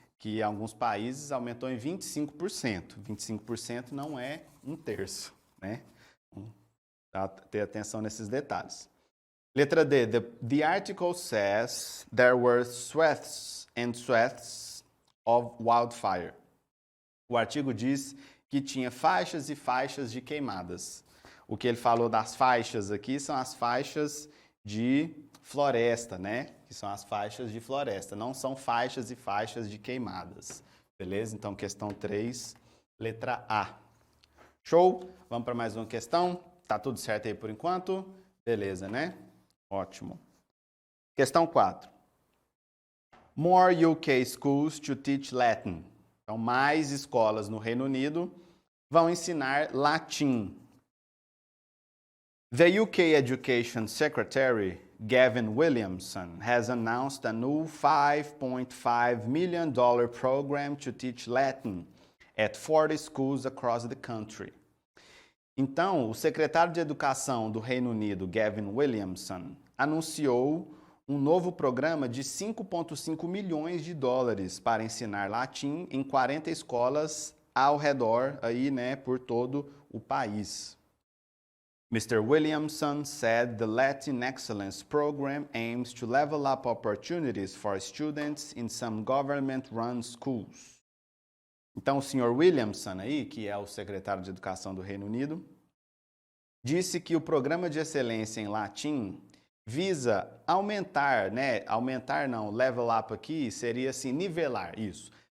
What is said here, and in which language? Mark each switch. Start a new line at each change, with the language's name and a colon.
Portuguese: Que em alguns países aumentou em 25%. 25% não é 1/3, né? Ter atenção nesses detalhes. Letra D.
English: The article says there were swaths and swaths of wildfire.
Portuguese: O artigo diz que tinha faixas e faixas de queimadas. O que ele falou das faixas aqui são as faixas de floresta, né? Que são as faixas de floresta, não são faixas e faixas de queimadas. Beleza? Então, questão 3, letra A. Show? Vamos para mais uma questão? Tá tudo certo aí por enquanto? Beleza, né? Ótimo. Questão 4.
English: More UK schools to teach Latin.
Portuguese: Então, mais escolas no Reino Unido vão ensinar latim.
English: The UK Education Secretary, Gavin Williamson, has announced a new $5.5 million program to teach Latin at 40 schools across the country.
Portuguese: Então, o secretário de Educação do Reino Unido, Gavin Williamson, anunciou um novo programa de $5,5 milhões para ensinar latim em 40 escolas ao redor, aí, né, por todo o país.
English: Mr. Williamson said the Latin Excellence Program aims to level up opportunities for students in some government-run schools.
Portuguese: Então, o Sr. Williamson aí, que é o secretário de Educação do Reino Unido, disse que o programa de excelência em latim visa aumentar, né? Aumentar não,
English: level up
Portuguese: aqui seria assim, nivelar, isso.